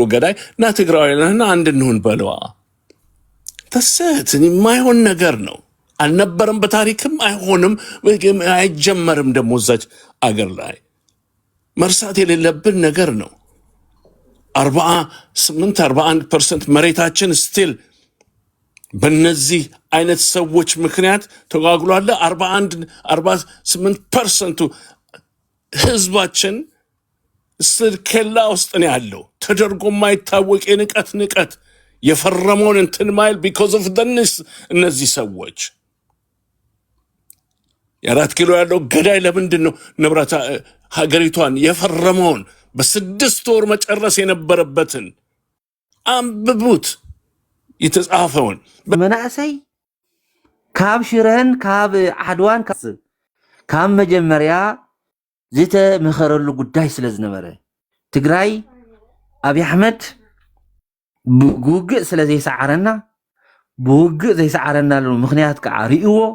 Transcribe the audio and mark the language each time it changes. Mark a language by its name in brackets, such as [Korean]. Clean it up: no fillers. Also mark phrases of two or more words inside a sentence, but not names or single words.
[Amharic] ገዳይ ና ትግራዋይ ነህና አንድ እንሁን በለዋ። ተሰት የማይሆን ነገር ነው። አልነበረም፣ በታሪክም አይሆንም፣ አይጀመርም። ደግሞ እዛች አገር ላይ መርሳት የሌለብን ነገር ነው። 48-41% መሬታችን ስቲል በእነዚህ አይነት ሰዎች ምክንያት ተጓጉሏል። 48% ህዝባችን ስልኬላ ውስጥ ነው ያለው። ተደርጎ የማይታወቅ ንቀት የፈረመውን እንትን ማይል [English] because of this [Amharic] እነዚህ ሰዎች 4 ኪሎ ያለው ገዳይ ለምንድን ነው ንብረት ሀገሪቷን የፈረመውን በ6 ወር መጨረስ የነበረበትን አንብቡት የተጻፈውን [Tigrinya] መናእሰይ ካብ ሽረን ካብ ዓድዋን ካብ መጀመርያ ዝተመኸረሉ ጉዳይ ስለ ዝነበረ ትግራይ አብይ አሕመድ ብውግእ ስለ ዘይሰዓረና ብውግእ ዘይሰዓረና ምክንያት ከዓ ርእዎ